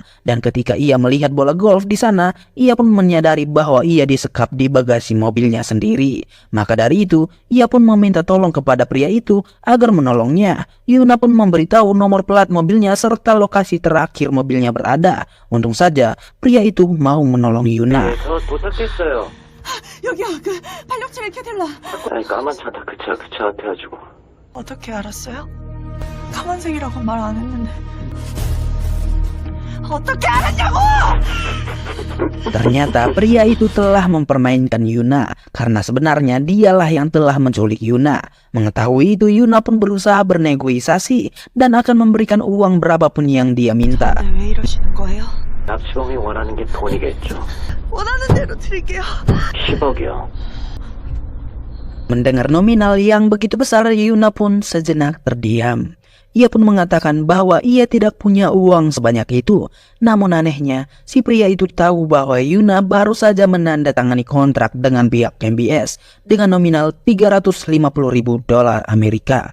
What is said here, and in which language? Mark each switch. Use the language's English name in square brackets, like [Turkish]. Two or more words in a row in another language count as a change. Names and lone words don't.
[Indonesian] Dan ketika ia melihat bola golf di sana, ia pun menyadari bahwa ia disekap di bagasi mobilnya sendiri. Maka dari itu, ia pun meminta tolong kepada pria itu agar menolongnya. Yuna pun memberitahu nomor plat mobilnya serta lokasi terakhir mobilnya berada. Untung saja, pria itu mau menolong Yuna. [Korean] 여기요, 그 발령차를 캐들라. 아니 까만 차다 그 차 앞에 가지고. 어떻게 알았어요? 까만색이라고 말 안 했는데. 어떻게 알았냐고! [Indonesian] Ternyata pria itu telah mempermainkan Yuna karena sebenarnya dialah yang telah menculik Yuna. Mengetahui itu, Yuna pun berusaha bernegosiasi dan akan memberikan uang berapapun yang dia minta. [Korean] 왜 이러시는 거예요? 납치범이 원하는 게 돈이겠죠. 원하는 대로 드릴게요. 10억이요. [Indonesian] Mendengar nominal yang begitu besar, Yuna pun sejenak terdiam. Ia pun mengatakan bahwa ia tidak punya uang sebanyak itu. Namun anehnya, si pria itu tahu bahwa Yuna baru saja menandatangani kontrak dengan pihak MBS dengan nominal $350.000 Amerika.